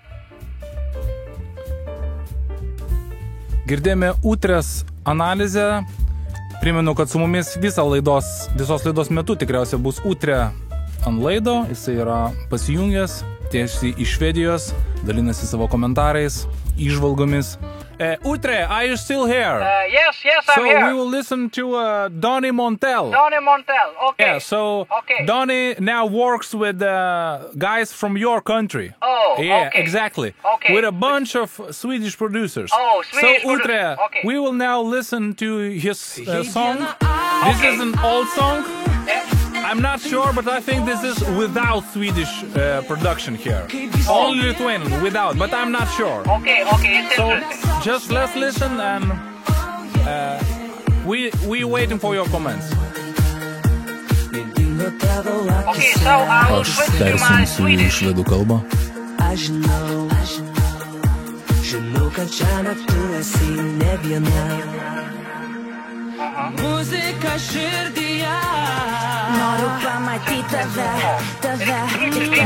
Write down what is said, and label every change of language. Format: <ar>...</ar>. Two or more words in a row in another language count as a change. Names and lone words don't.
<lt>Girdėjome Utrės analizę. Primenu, kad su mumis visos laidos metu tikriausiai bus Utrė ant laido. Jisai yra pasijungęs tiesiai iš Švedijos, dalinasi savo komentarais, įžvalgomis. Utrė,</lt> <en>are you still here? Yes, I'm here. So we will listen to Donny Montel. Donny Montel, okay. Yeah, so Okay. Donny now works with guys from your country. Oh, yeah, okay. exactly. Okay. With a bunch of Swedish producers. Oh, Swedish So Utrė, okay. we will now listen to his song. This is an old song. I'm not sure, but I think this is without Swedish production here. Only Lithuanian, without, but I'm not sure. Okay, it's So interesting. just let's listen and we waiting for your comments. Okay, so I will</en> <lt>Aš</lt> <en>switch to my</en> <lt>persimsiu į</lt> <en>Swedish.</en> <lt>švedų kalbą. Aš žinau, kad šiąnakt tu esi ne viena. Muzika širdyje. Noriu pamatyti tave.</lt>